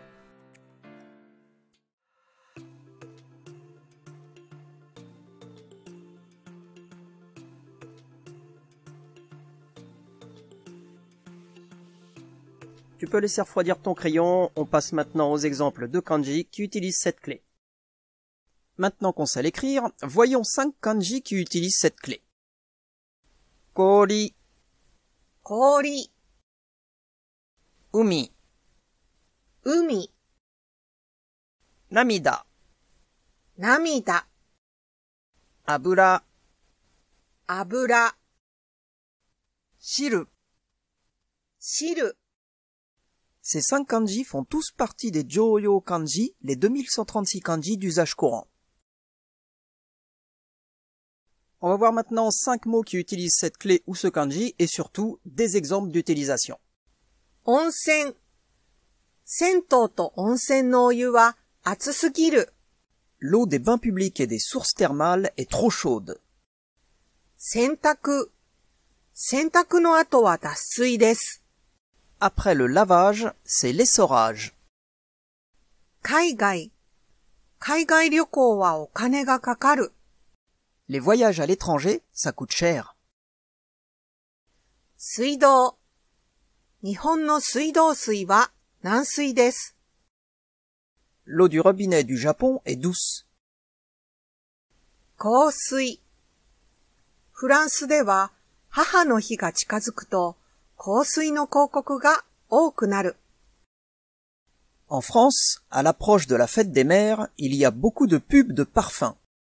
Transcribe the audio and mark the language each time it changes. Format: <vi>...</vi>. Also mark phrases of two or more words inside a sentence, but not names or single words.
<fr>Tu peux laisser refroidir ton crayon, on passe maintenant aux exemples de kanji qui utilisent cette clé. Maintenant qu'on sait l'écrire, voyons 5 kanji qui utilisent cette clé.</fr> <ja>Kori, Kori, umi, umi, namida, namida, abura, abura, shiru. shiru.</ja> <fr>Ces 5 kanji font tous partie des Jōryō kanji, les 2136 kanji d'usage courant. On va voir maintenant 5 mots qui utilisent cette clé ou ce kanji et surtout des exemples d'utilisation.</fr> <ja>Onsen. 銭湯と温泉のお湯は熱すぎる。</ja> <fr>L'eau des bains publics et des sources thermales est trop chaude.</fr> <ja>洗濯。洗濯の後は脱水です。</ja> <fr>Après le lavage, c'est l'essorage.</fr> <ja>海外。海外旅行はお金がかかる。</ja> <fr>Les voyages à l'étranger, ça coûte cher.</fr> <ja>水道。日本の水道水は軟水です。</ja> <fr>L'eau du robinet du Japon est douce.</fr> <ja>香水。フランスでは母の日が近づくと香水の広告が多くなる。</ja> <fr>En France, à l'approche de la fête des mères, il y a beaucoup de pubs de parfums.</fr>